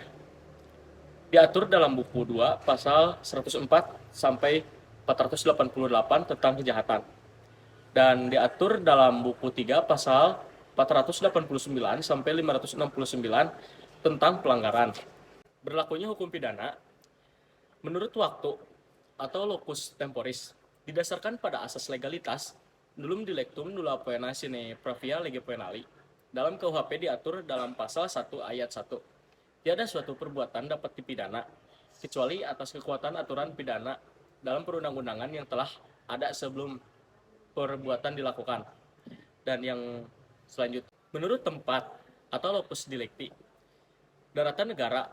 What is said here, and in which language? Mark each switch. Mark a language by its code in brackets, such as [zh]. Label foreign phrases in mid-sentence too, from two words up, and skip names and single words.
[id] Diatur dalam buku 2 pasal 104 sampai 488 tentang kejahatan, dan diatur dalam buku 3 pasal 489 sampai 569 tentang pelanggaran. Berlakunya hukum pidana menurut waktu atau [la] locus temporis [id] didasarkan pada asas legalitas [la] nulum dilectum nulla poena sine pravia lege poenali. [id] Dalam KUHP diatur dalam pasal 1 ayat 1. Tiada suatu perbuatan dapat dipidana kecuali atas kekuatan aturan pidana dalam perundang-undangan yang telah ada sebelum perbuatan dilakukan. Dan yang selanjutnya, menurut tempat atau [la] locus delicti, [id] daratan negara.